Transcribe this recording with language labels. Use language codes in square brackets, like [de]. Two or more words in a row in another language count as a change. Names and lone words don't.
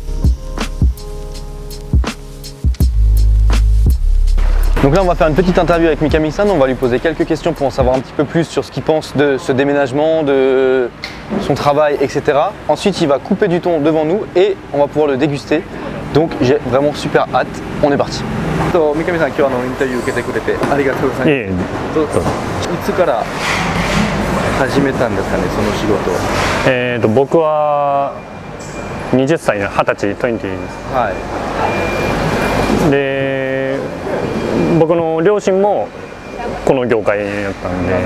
[fr] Donc là on va faire une petite interview avec Mikami-san, on va lui poser quelques questions pour en savoir un petit peu plus sur ce qu'il pense de ce déménagement, de son travail, etc. Ensuite il va couper du thon devant nous et on va pouvoir le déguster. Donc j'ai vraiment super hâte, on est parti. [ja] 三上さん、今日インタビュー受けてくれてありがとうございます。いいつから始めたんですかね、その仕事を。僕は20歳の20歳20です。はい。で僕の両親もこの業界やったんで、